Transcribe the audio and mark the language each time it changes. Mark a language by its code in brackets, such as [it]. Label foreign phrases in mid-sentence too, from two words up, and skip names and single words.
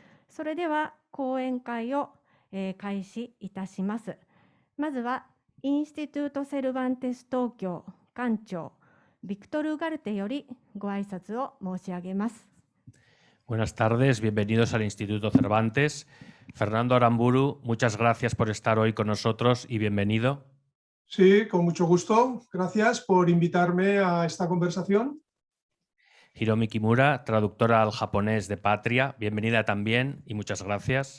[ja] それでは講演会を、開始いたします。まずはインスティテュート・セルバンテス東京館長ビクトル・ガルテよりご挨拶を申し上げます。 [es] Buenas tardes, bienvenidos al Instituto Cervantes. Fernando Aramburu, muchas gracias por estar hoy con nosotros y bienvenido. Sí, con mucho gusto. Gracias por invitarme a esta conversación. Hiromi Kimura, traductora al japonés de Patria, bienvenida también y muchas gracias.